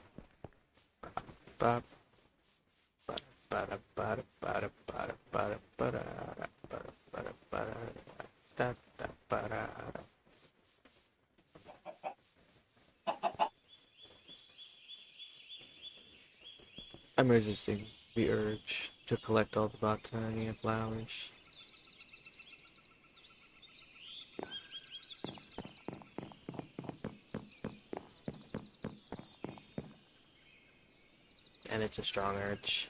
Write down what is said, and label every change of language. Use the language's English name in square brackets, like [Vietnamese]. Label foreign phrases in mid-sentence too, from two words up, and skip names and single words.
[English] bop, bada, bada, bada, bada, bada, bada, bada, bada, bada, da, da, bada. I'm resisting the urge to collect all the botania flowers. And it's a strong urge.